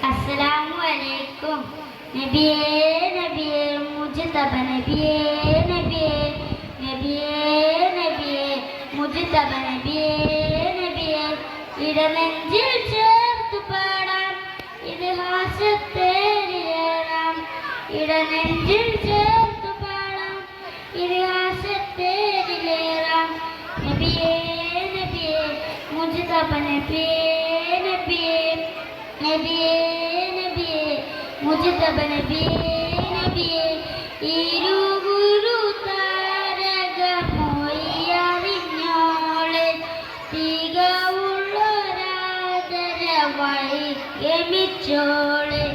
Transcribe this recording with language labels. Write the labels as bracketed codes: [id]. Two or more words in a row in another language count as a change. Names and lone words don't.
[ar] السلام عليكم. [ml] നബിയേ നബിയേ മുജ്തബ നബിയേ നബിയേ നബിയേ നബിയേ മുജ്തബ നബിയേ നബിയേ ഇടനെഞ്ചിൽ ചേർത്തു പാടാം ഇതിഹാസത്തേറിയേറാം ഇടനെഞ്ചിൽ ചേർത്തു പാടാം ഇതിഹാസത്തേറിലേറാം നബിയേ നബിയേ മുജ്തബ നബിയേ നബിയേ നബിയേ നബിയേ മുജ്തബ നബിയേ നബിയേ ഇരുഗുരു തികവുള്ളൊരാദരവായി ഗമിച്ചോൾ